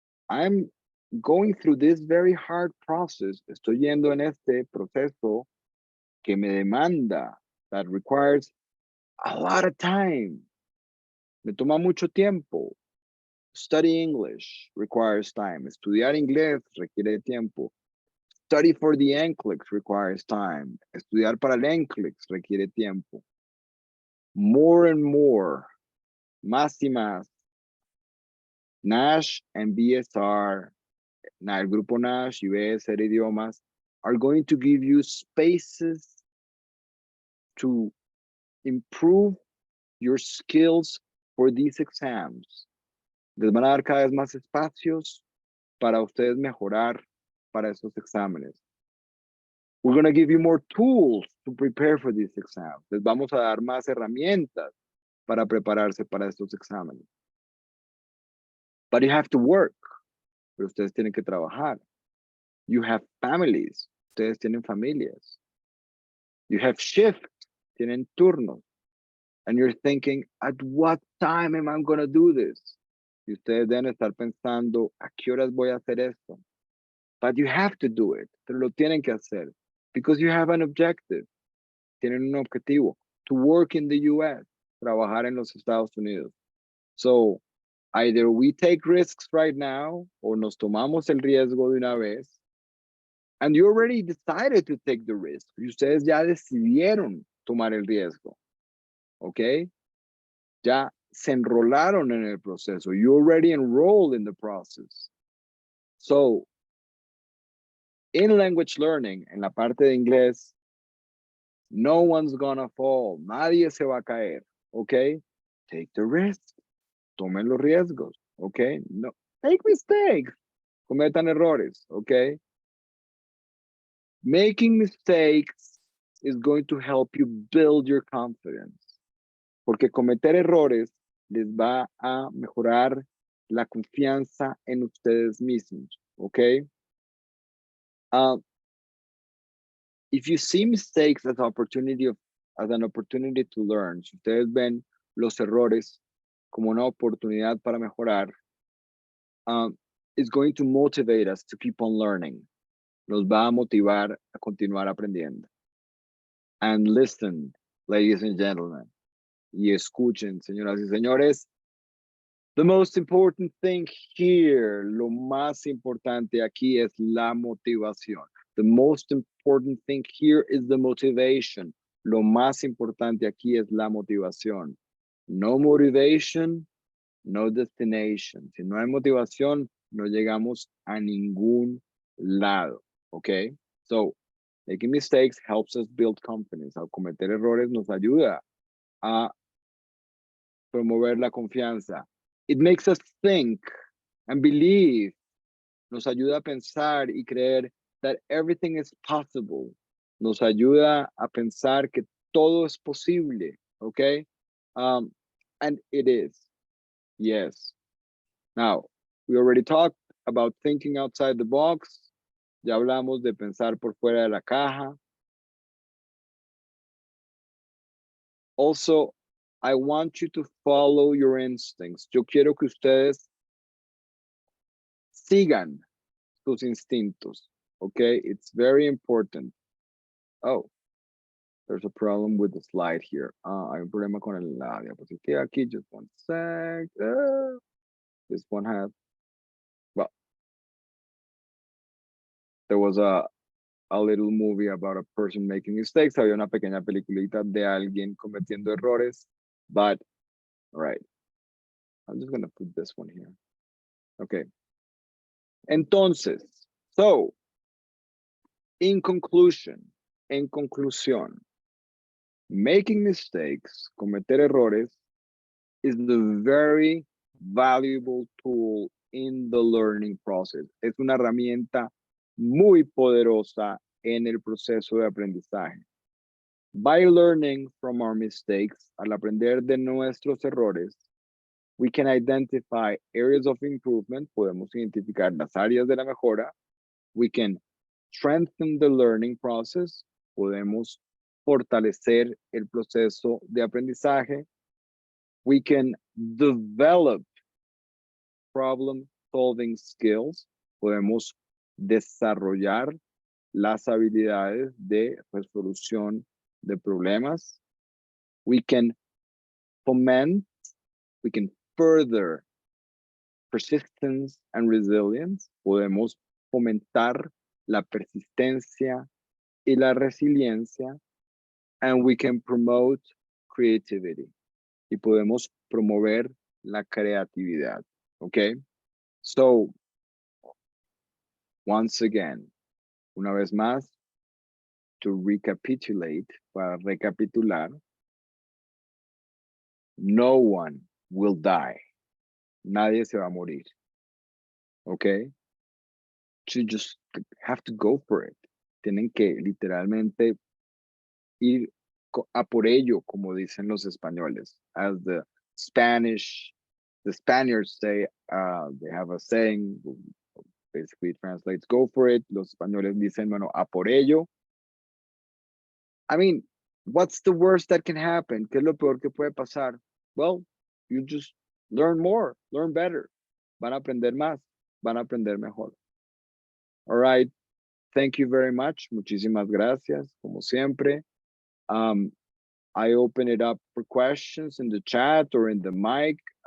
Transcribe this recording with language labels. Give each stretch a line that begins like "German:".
English: I'm going through this very hard process.
Spanish: Estoy yendo en este proceso que me demanda,
English: that requires a lot of time.
Spanish: Me toma mucho tiempo.
English: Study English requires time.
Spanish: Estudiar inglés requiere tiempo.
English: Study for the NCLEX requires time.
Spanish: Estudiar para el NCLEX requiere tiempo.
English: More and more,
Spanish: más y más.
English: Nash and BSR,
Spanish: el grupo Nash y BSR idiomas,
English: are going to give you spaces to improve your skills for these exams.
Spanish: Les van a dar cada vez más espacios para ustedes mejorar para estos exámenes.
English: We're going to give you more tools to prepare for these exams.
Spanish: Les vamos a dar más herramientas para prepararse para estos exámenes.
English: But you have to work.
Spanish: Pero ustedes tienen que trabajar.
English: You have families.
Spanish: Ustedes tienen familias.
English: You have shifts.
Spanish: Tienen turnos.
English: And you're thinking, at what time am I going to do this?
Spanish: Y ustedes deben estar pensando, ¿a qué horas voy a hacer esto?
English: But you have to do it.
Spanish: Pero lo tienen que hacer.
English: Because you have an objective. Tienen un objetivo. To work in the US.
Spanish: Trabajar en los Estados Unidos.
English: So, either we take risks right now,
Spanish: o nos tomamos el riesgo de una vez.
English: And you already decided to take the risk.
Spanish: Y ustedes ya decidieron tomar el riesgo. ¿Ok? Ya se enrolaron en el proceso.
English: You already enrolled in the process. So, in language learning,
Spanish: en la parte de inglés,
English: no one's gonna fall.
Spanish: Nadie se va a caer. ¿Ok?
English: Take the risk.
Spanish: Tomen los riesgos. ¿Ok? No.
English: Make mistakes.
Spanish: Cometan errores. ¿Ok?
English: Making mistakes is going to help you build your confidence.
Spanish: Porque cometer errores les va a mejorar la confianza en ustedes mismos, ¿ok?
English: If you see mistakes as an opportunity to learn,
Spanish: si ustedes ven los errores como una oportunidad para mejorar,
English: it's going to motivate us to keep on learning.
Spanish: Nos va a motivar a continuar aprendiendo.
English: And listen, ladies and gentlemen,
Spanish: y escuchen, señoras y señores,
English: the most important thing here,
Spanish: lo más importante aquí es la motivación.
English: The most important thing here is the motivation.
Spanish: Lo más importante aquí es la motivación.
English: No motivation, no destination.
Spanish: Si no hay motivación, no llegamos a ningún lado.
English: Okay? So, making mistakes helps us build confidence.
Spanish: Al cometer errores nos ayuda a promover la confianza.
English: It makes us think and believe.
Spanish: Nos ayuda a pensar y creer
English: that everything is possible.
Spanish: Nos ayuda a pensar que todo es posible, okay?
English: And it is, yes. Now, we already talked about thinking outside the box.
Spanish: Ya hablamos de pensar por fuera de la caja.
English: Also, I want you to follow your instincts.
Spanish: Yo quiero que ustedes sigan sus instintos, okay?
English: It's very important. Oh, there's a problem with the slide here. Hay un problema con la diapositiva aquí. Just one sec. This one has, well, there was a little movie about a person making mistakes.
Spanish: Había una pequeña peliculita de alguien cometiendo errores,
English: but, all right. I'm just gonna put this one here. Okay.
Spanish: Entonces,
English: so, in conclusion,
Spanish: en conclusión,
English: making mistakes,
Spanish: cometer errores,
English: is the very valuable tool in the learning process.
Spanish: Es una herramienta muy poderosa en el proceso de aprendizaje.
English: By learning from our mistakes,
Spanish: al aprender de nuestros errores,
English: we can identify areas of improvement.
Spanish: Podemos identificar las áreas de la mejora.
English: We can strengthen the learning process.
Spanish: Podemos fortalecer el proceso de aprendizaje.
English: We can develop problem-solving skills.
Spanish: Podemos desarrollar las habilidades de resolución de problemas.
English: We can foment, we can further persistence and resilience.
Spanish: Podemos fomentar la persistencia y la resiliencia.
English: And we can promote creativity.
Spanish: Y podemos promover la creatividad.
English: Okay? So, once again,
Spanish: una vez más,
English: to recapitulate,
Spanish: para recapitular,
English: no one will die.
Spanish: Nadie se va a morir. Okay?
English: You just have to go for it.
Spanish: Tienen que literalmente ir a por ello, como dicen los españoles.
English: As the Spaniards say, they have a saying, basically translates, go for it.
Spanish: Los españoles dicen, bueno, a por ello.
English: I mean, what's the worst that can happen?
Spanish: ¿Qué es lo peor que puede pasar?
English: Well, you just learn more, learn better.
Spanish: Van a aprender más, van a aprender mejor.
English: All right. Thank you very much.
Spanish: Muchísimas gracias, como siempre.
English: I open it up for questions in the chat or in the mic.